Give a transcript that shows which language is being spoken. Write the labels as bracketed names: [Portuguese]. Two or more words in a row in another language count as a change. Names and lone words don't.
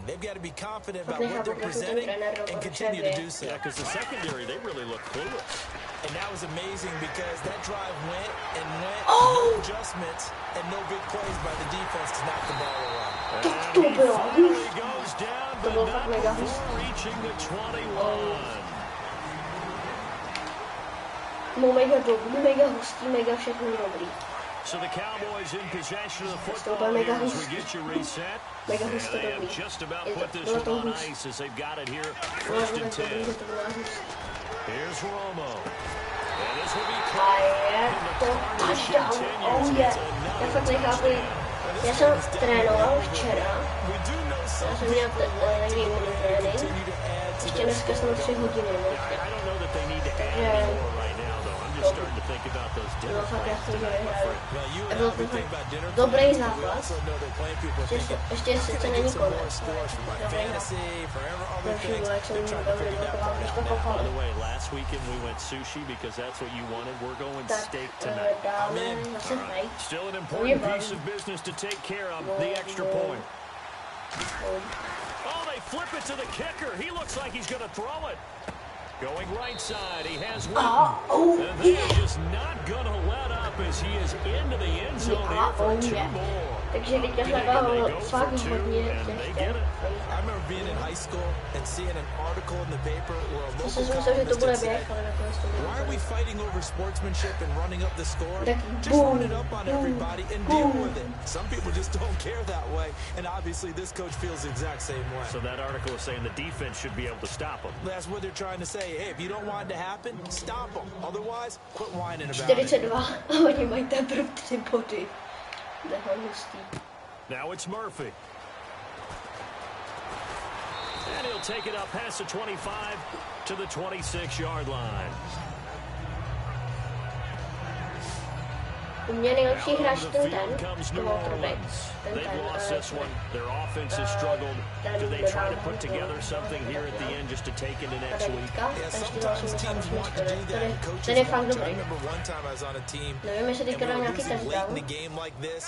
[English] They've got to be confident about what they're presenting and continue to do so. Yeah, because the secondary, they really look clueless. And that was amazing because that drive went and went, no adjustments, and no big plays by the defense to knock the ball away. And he finally goes down, but not before reaching the 21. [Czech] Mega hustý, mega všechno dobrý. [English] So the Cowboys in possession of the football here as we get you reset. [Czech] Mega hustý [English] They [Czech] dobrý. [English] have just about put this one on ice as they've got it here. 1st and 10. Here's Romo. And this will be touchdown. Oh yeah. [Czech] Já fakt nechápu. Já jsem trénoval včera. Já jsem měl takový minitrénink. Ještě dneska jsem 3 hodiny. Takže [English] starting to think about those dinner [Czech] dobrý zápas. Ještě sice není konec. [English] By the way, last weekend we went sushi because that's what you wanted. We're going steak tonight. Still an important piece of business to take care of, the extra point. Oh, they flip it to the kicker. He looks like he's going to throw it. Going right side, he has one. And they're just not going to let up as he is into the end zone here for 2 more. [Czech] Takže teďka zagal fakt hodně těžké. [English] I remember being in high school and seeing an article in the paper where a local columnist said, why are we fighting over sportsmanship and running up the score? Just run it up on everybody and deal with it. Some people just don't care that way, and obviously this coach feels the exact same way. So that article is saying the defense should be able to stop them. That's what they're trying to say. Hey, if you don't want it to happen, stop them. Otherwise, quit whining about 42 it. [Czech] a oni mají teprve 3 body. [English] Now it's Murphy. And he'll take it up past the 25 to the 26-yard line. [Czech] U mě nejlepší hráč ten quarterback. [English] They've lost this one. Their offense has struggled. Do they try to put together something here at the end just to take into next week? Yeah, sometimes teams want to do that. And coaches want to. I remember one time I was on a team and we were losing late in the game like this.